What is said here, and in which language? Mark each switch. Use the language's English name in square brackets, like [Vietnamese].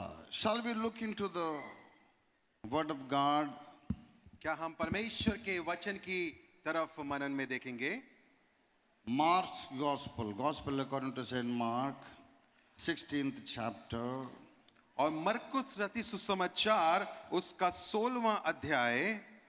[English] Shall we look into the word of God? [Hindi] क्या हम परमेश्वर के वचन की तरफ मनन में देखेंगे? [English] Mark's Gospel according to Saint Mark, 16th chapter. [Hindi] और मरकुस रचित सुसमाचार उसका 16वां अध्याय